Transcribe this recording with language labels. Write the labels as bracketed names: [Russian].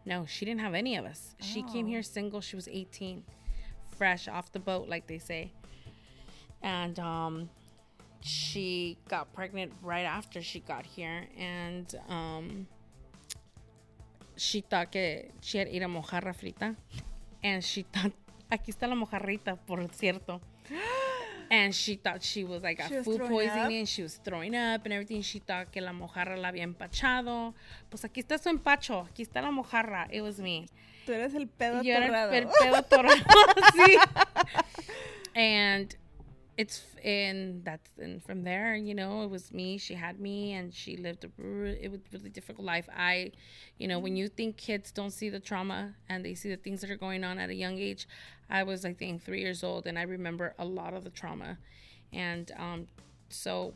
[English] No, she didn't have any of us. Oh. She came here single. She was 18, fresh off the boat, like they say. And she got pregnant right after she got here. And she thought [Spanish] que [English] she had ate a mojarra frita. And she thought, [Spanish] aquí está la mojarrita, por cierto. [English] And she thought she was like got food poisoning and she was throwing up and everything. She thought [Spanish] que la mojarra la había empachado. Pues aquí está su empacho. Aquí está la mojarra. [English] It was me. [Spanish] Tú eres el pedo torrado. Era el pedo torrado. Sí. [English] And and from there, it was me. She had me, and she lived it was really difficult life. When you think kids don't see the trauma and they see the things that are going on at a young age, I was, I think, 3 years old, and I remember a lot of the trauma. And so